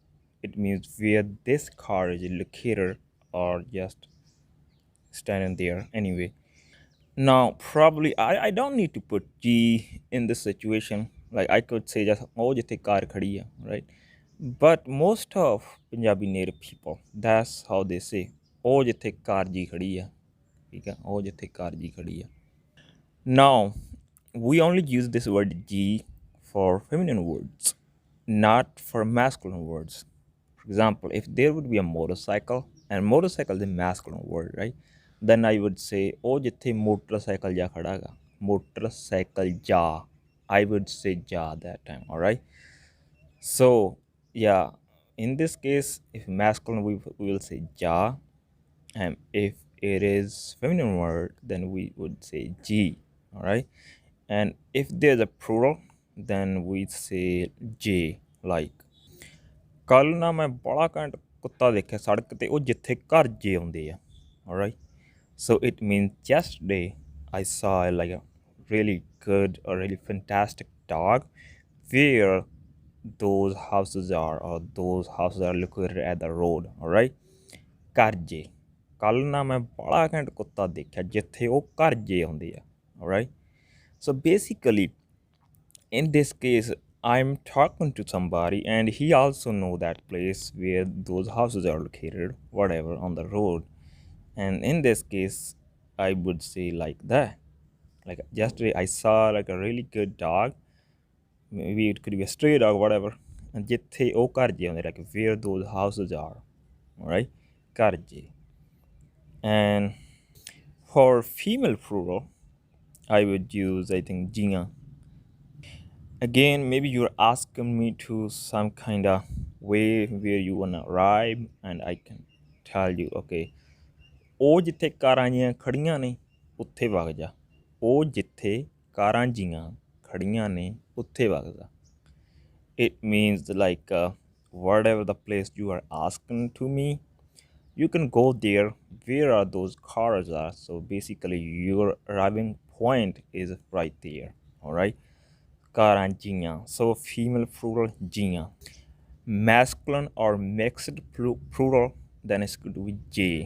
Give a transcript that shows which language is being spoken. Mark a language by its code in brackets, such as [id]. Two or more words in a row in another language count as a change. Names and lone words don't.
[en] It means where this car is located or just standing there anyway. Now probably I don't need to put G in this situation. Like I could say just [pa] ਉਹ ਜਿੱਥੇ ਕਾਰ ਖੜੀ ਹੈ, [en] right? But most of Punjabi native people, that's how they say [pa] ਉਹ ਜਿੱਥੇ ਕਾਰ ਜੀ ਖੜੀ ਹੈ. ਠੀਕ ਹੈ ਉਹ ਜਿੱਥੇ ਕਾਰ ਜੀ ਖੜੀ ਹੈ. [en] Now we only use this word G for feminine words, not for masculine words. For example, if there would be a motorcycle, and motorcycle is a masculine word, right? Then I would say, [pa] ਉਹ, ਜਿੱਥੇ ਮੋਟਰਸਾਈਕਲ ਜਾ ਖੜਾ ਗਾ. ਮੋਟਰਸਾਈਕਲ ਜਾ. [en] I would say ja that time, all right? So, yeah, in this case, if masculine, we will say ja. And if it is feminine word, then we would say G, all right? And if there's a plural, then we say J, like [pa] ਕੱਲ ਨਾ ਮੈਂ ਬੜਾ ਘੈਂਟ ਕੁੱਤਾ ਦੇਖਿਆ ਸੜਕ ਤੇ ਉਹ ਜਿੱਥੇ ਘਰ ਜੇ ਆਉਂਦੇ ਆ alright. [en] So it means yesterday I saw like a really good or really fantastic dog where those houses are or those houses are located at the road, alright. [pa] ਘਰ ਜੇ ਕੱਲ ਨਾ ਮੈਂ ਬੜਾ ਘੈਂਟ ਕੁੱਤਾ ਦੇਖਿਆ ਜਿੱਥੇ ਉਹ ਘਰ ਜੇ ਆਉਂਦੇ ਆ alright. [en] So basically in this case I'm talking to somebody and he also know that place where those houses are located whatever on the road, and in this case I would say like that, like yesterday I saw like a really good dog, maybe it could be a stray dog whatever, and [pa] ਜਿੱਥੇ ਉਹ ਘਰ ਜੇ ਆਉਂਦੇ, [en] like where those houses are, all right, [pa] ਘਰ ਜੇ. [en] And for female plural I would use I think jੀਆਂ. Again, maybe you're asking me to some kind of way where you wanna arrive, and I can tell you, [pa] okay, ਉਹ ਜਿੱਥੇ ਕਾਰਾਂ ਜੀਆਂ ਖੜੀਆਂ ਨੇ ਉੱਥੇ ਵਗ ਜਾ, ਉਹ ਜਿੱਥੇ ਕਾਰਾਂ ਜੀਆਂ ਖੜੀਆਂ ਨੇ ਉੱਥੇ ਵਗ ਜਾ. [en] It means like whatever the place you are asking to me, you can go there where are those cars are. So basically your arriving point is right there, all right. [pa] ਕਾਰਾਂ ਜੀਆਂ. [en] So female plural jiyaan. Masculine or mixed plural, then it's going to be J.